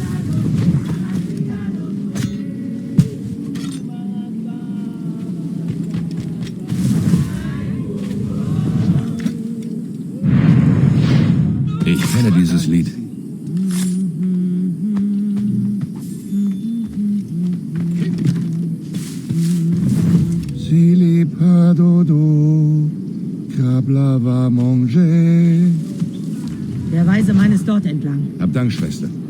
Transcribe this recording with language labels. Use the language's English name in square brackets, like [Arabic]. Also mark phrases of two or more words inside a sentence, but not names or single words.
[German] Ich kenne dieses Lied. [Haitian Creole] Si les pas dodo, Kabla va manger. [German] Der weise Mann ist dort entlang. Hab Dank, Schwester.